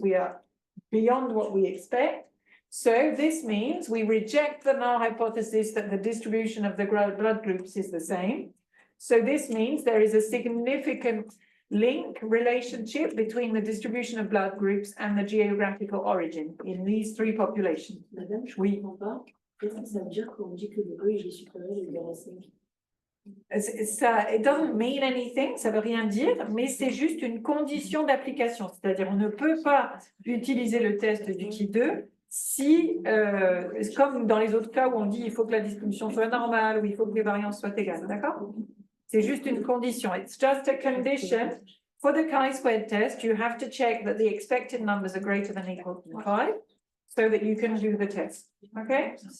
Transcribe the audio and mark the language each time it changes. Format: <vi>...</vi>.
<en>We are beyond what we expect. So this means we reject the null hypothesis that the distribution of the blood groups is the same. So this means there is a significant relationship between the distribution of blood groups and the geographical origin in these 3 populations.</en> <fr>Madame, je Oui. comprends pas. Qu'est-ce que ça veut dire quand on dit que le E il est supérieur et égal à 5? Ça,</fr> <en>it doesn't mean anything,</en> <fr>ça veut rien dire, mais c'est juste une condition d'application. C'est-à-dire, on ne peut pas utiliser le test du qui 2 si, comme dans les autres cas où on dit il faut que la distribution soit normale ou il faut que les variances soient égales, d'accord? C'est juste une condition.</fr> <en>It's just a condition. For the chi-squared test, you have to check that the expected numbers are greater than or equal to 5 so that you can do the test, okay?</en>